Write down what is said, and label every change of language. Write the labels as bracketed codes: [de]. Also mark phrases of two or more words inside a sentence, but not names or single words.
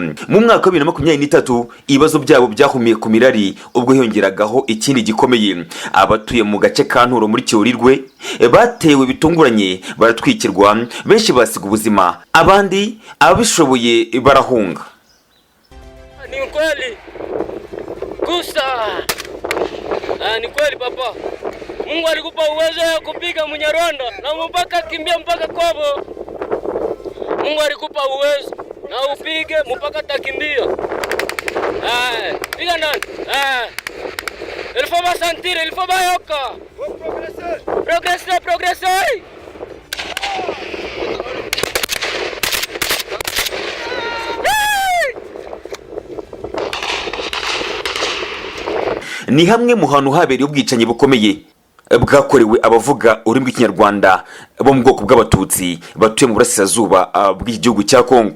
[rw] Mu mwaka wa 2023 ibibazo byabo byahumiye ku mirari, ubwo hiyongeragaho ikindi gikomeye. Abatuye mu gace ka Nturo muri Cyorirwe batewe bitunguranye, baratwikirwa, benshi basiga ubuzima, abandi abishoboye barahunga. [sw] Ni kweli gusa ni kweli papa, Mungu alikupa uwezo wa kupiga Munyarwanda na mpaka kimbia mpaka kwabo. Mungu alikupa uwezo na upige mpaka takimbia. Piga nani? [fr] Il faut pas sentir, il faut pas yoka. Progresser. [rw] Ni hamwe mu hantu habereye ubwicanyi bukomeye bwakorewe abavuga ururimi rw'Ikinyarwanda bo mu bwoko bw'abatutsi batuye mu burasirazuba bw'igihugu cya Kongo.